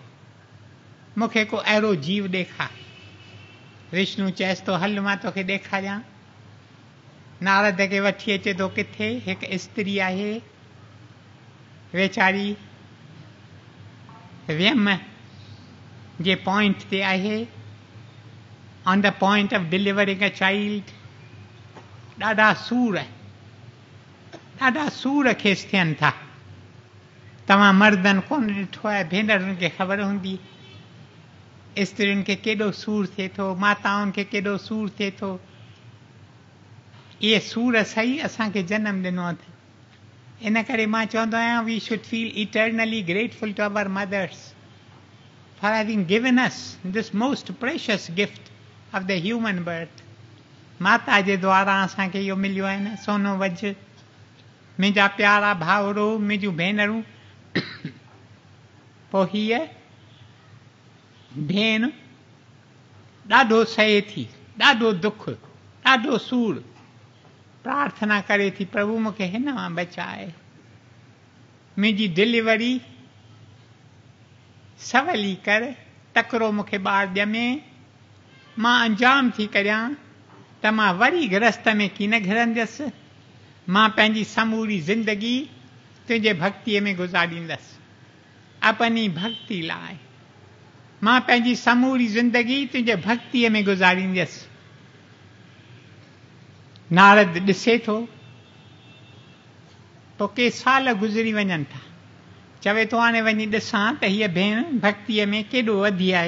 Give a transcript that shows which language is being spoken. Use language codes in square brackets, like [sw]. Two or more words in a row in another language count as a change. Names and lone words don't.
[sd] मूंखे को अहिड़ो जीव ॾेखार। विष्णु चएसि थो, हल मां तोखे ॾेखारियां। नारद खे वठी अचे थो किथे, हिकु स्त्री आहे, वेचारी व्यम जे पॉइंट ते आहे, [en] On the point of delivering a child. [sd] ॾाढा सूर खेसि थियनि था। तव्हां मर्दनि कोन ॾिठो आहे, भेनरुनि खे ख़बर हूंदी, स्त्रियुनि खे केॾो सूर थिए थो, माताउनि खे केॾो सूर थिए थो। इहे सूर सही असांखे जनम ॾिनो अथनि। इन करे मां चवंदो आहियां, [en] We should feel eternally grateful to our mothers for having given us this most precious gift of the human birth. [sd] माता जे द्वारा असांखे इहो मिलियो आहे न, सोनो वज। मुंहिंजा प्यारा भाउरो, मुंहिंजूं भेनरूं, पोइ हीअ भेण ॾाढो सहे थी, ॾाढो दुख, ॾाढो सूर, प्रार्थना करे थी, प्रभु मूंखे हिन मां बचाए, मुंहिंजी डिलीवरी सवली कर, तकिड़ो मूंखे ॿार ॼमे, मां अंजाम थी करियां त मां वरी गृहस्थ में की न घिरंदसि। मां पंहिंजी समूरी ज़िंदगी तुंहिंजे भक्तीअ में गुज़ारींदसि, अपनी भक्ति लाइ। मां पंहिंजी समूरी ज़िंदगी तुंहिंजे भक्तीअ में गुज़ारींदसि। नारद ॾिसे थो, पोइ के साल गुज़री वञनि था, चवे थो हाणे वञी ॾिसां त हीअ भेण भक्तीअ में केॾो वधी आहे।